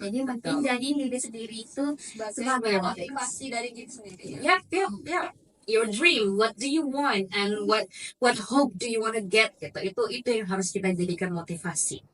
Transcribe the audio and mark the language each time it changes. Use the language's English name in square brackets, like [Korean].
[Indonesian] Jadi penting jadi diri sendiri itu sebagai Motivasi dari diri sendiri. Yeah. [English] Your dream, what do you want, and what hope do you want to get gitu. [Indonesian] Itu yang harus kita jadikan motivasi.